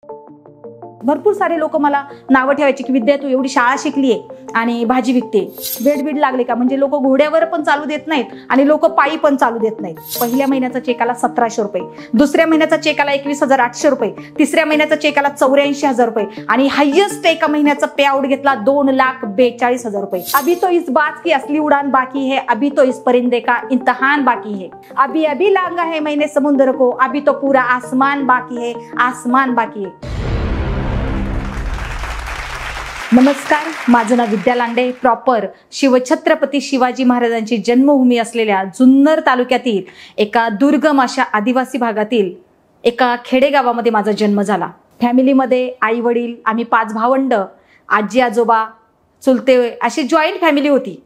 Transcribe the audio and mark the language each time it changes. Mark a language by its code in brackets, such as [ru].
[mr] भरपूर सारे लोक मला नावं ठेवायची की विद्या तू एवढी शाळा शिकलीये आणि भाजी विकते, बेड लागले का? म्हणजे लोक घोड्यावर पण चालू देत नाहीत आणि लोक पायी पण चालू देत नाहीत. पहिल्या महिन्याचा चेक आला 1700 रुपये, दुसऱ्या महिन्याचा चेक आला 21,800 रुपये, तिसऱ्या महिन्याचा चेक आला 84,000 रुपये आणि हायेस्ट एका महिन्याचा पे आउट घेतला 2,42,000 रुपये. [hi] अभी तो इस बात की असली उड़ान बाकी है, अभी तो इस परिंदे का इम्तिहान बाकी है, अभी अभी लांगा है मैंने समुद्र को, अभी तो पूरा आसमान बाकी है, आसमान बाकी है. [mr] नमस्कार, माझं नाव विद्या लांडे. प्रॉपर शिवछत्रपती शिवाजी महाराजांची जन्मभूमी असलेल्या जुन्नर तालुक्यातील एका दुर्गम अशा आदिवासी भागातील एका खेडेगावामध्ये माझा जन्म झाला. फॅमिलीमध्ये आई वडील, आम्ही 5 भावंड, आजी आजोबा, चुलते अशी जॉईंट फॅमिली होती.